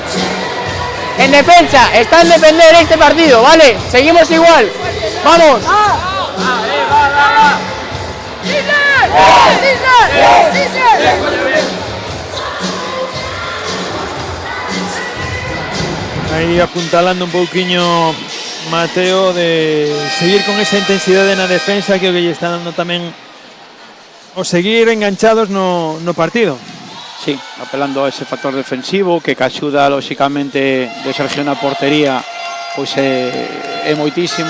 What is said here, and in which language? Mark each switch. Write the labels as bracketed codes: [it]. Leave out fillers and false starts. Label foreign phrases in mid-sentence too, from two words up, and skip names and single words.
[es] En defensa, está en defender este partido, ¿vale? Seguimos igual. Vamos. [gl] Ahí apuntalando un pouquiño Mateo de seguir con esa intensidade na defensa que o que lle está dando tamén o seguir enganchados no partido. Sí, apelando a ese factor defensivo que axuda lóxicamente de Sergio na portería, pois é moitísimo.